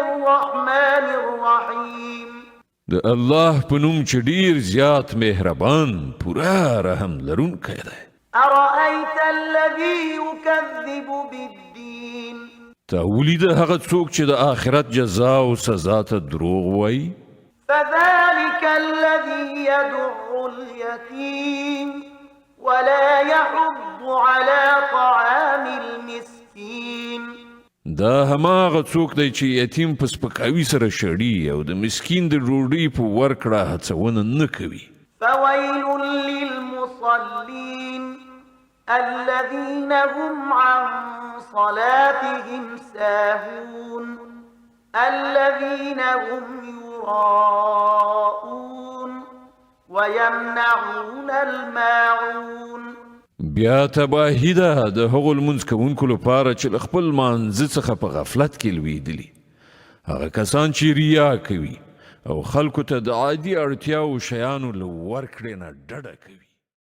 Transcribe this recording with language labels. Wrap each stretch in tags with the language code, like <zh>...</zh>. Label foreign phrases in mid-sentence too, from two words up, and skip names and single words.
<ar>الرحمن الرحيم</ar> <ps>د الله په نوم چې ډیر زیات مهربان پورا رحم لرونکی دی.</ps> <ar>أرأيت الذي يكذب بالدين</ar> <ps>تا ولید هغه څوک چې د آخرت جزا او سزا ته دروغ وایي؟</ps> <ar>فذلك الذي يدع اليتيم ولا يحض على طعام المسكين</ar> <ps>دا هماغه څوک دی چې یتیم په سپکاوي سره شړي او د مسکین د ډوډۍ په ورکړه هڅونه نه کوي.</ps> <ar>فويل للمصلين الذين هم عن صلاتهم ساهون الذين هم يراءون ويمنعون الماعون.</ar> <ps>بیا تباهي ده د هغو لمونځ کوونکو لپاره چې له خپل مانځه څخه په غفلت کې لویدلي، هغه کسان چې ریا کوي او خلکو ته د عادي اړتیاو شیانو له ورکړې نه ډډه کوي.</ps>